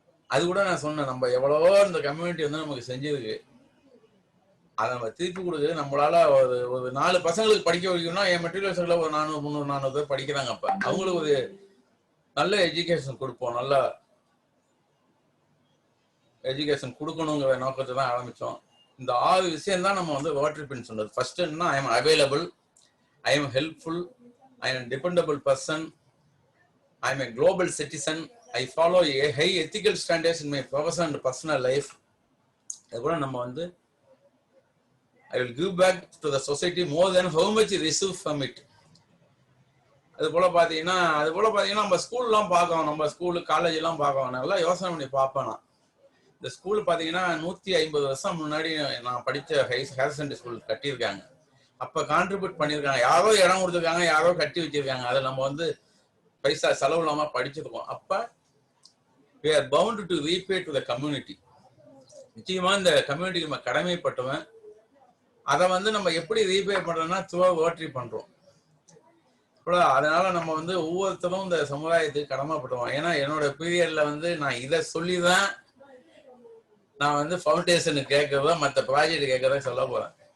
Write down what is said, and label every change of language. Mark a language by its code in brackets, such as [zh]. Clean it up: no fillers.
[ta] அது கூட நான் சொன்னேன், நம்ம எவ்வளவோ இந்த கம்யூனிட்டி வந்து நமக்கு செஞ்சிருக்கு, அதை நம்ம திருப்பி கொடுக்குறது நம்மளால ஒரு 4 பசங்களுக்கு படிக்க வைக்கணும்னா, என் மெட்ரிகுலேஷன்ல ஒரு 400, 300, 400 பேர் படிக்கிறாங்க. அப்ப அவங்களுக்கு ஒரு நல்ல எஜுகேஷன் கொடுப்போம், நல்ல எஜுகேஷன் கொடுக்கணுங்கிற நோக்கத்தை தான் ஆரம்பிச்சோம். இந்த 6 விஷயம் தான் நம்ம வந்து ரோட்டரி பின் சொன்னது. ஃபர்ஸ்ட் என்ன, [en] I am available, I am helpful, I am dependable person, I am a global citizen, I follow a high ethical standards in my professional and personal life. [ta] அதுபோல நம்ம வந்து [en] I will give back to the society more than how much I receive from it. [ta] அது போல பாத்தீங்கன்னா நம்ம ஸ்கூல்லாம் பார்க்கணும், நம்ம ஸ்கூலு காலேஜ் எல்லாம் பார்க்கணும், நல்லா யோசனை பண்ணி பார்ப்பேன். நான் இந்த ஸ்கூல் பாத்தீங்கன்னா 150 வருஷம் முன்னாடி நான் படிச்ச ஹையர் செகண்டரி ஸ்கூல் கட்டியிருக்காங்க. அப்ப கான்ட்ரிபியூட் பண்ணியிருக்காங்க, யாரோ இடம் கொடுத்துருக்காங்க, யாரோ கட்டி வச்சிருக்காங்க, அதை நம்ம வந்து பைசா செலவு இல்லாம படிச்சிருக்கோம். [en] அப்ப we are bound to repay to the community. [ta] நிச்சயமா இந்த கம்யூனிட்டிக்கு நம்ம கடமைப்பட்டவன். அதை வந்து நம்ம எப்படி ரீபே பண்றோம்னா ரோட்டரி பண்றோம். அதனால நம்ம வந்து ஒவ்வொருத்தரும் இந்த சமுதாயத்துக்கு கடமைப்பட்டுவோம். ஏன்னா என்னோட பீரியட்ல வந்து நான் இதை சொல்லிதான் நான் வந்து ஃபவுண்டேஷனுக்கு கேட்கறதா, மற்ற ப்ராஜெக்ட் கேட்கறதா சொல்ல போறேன்.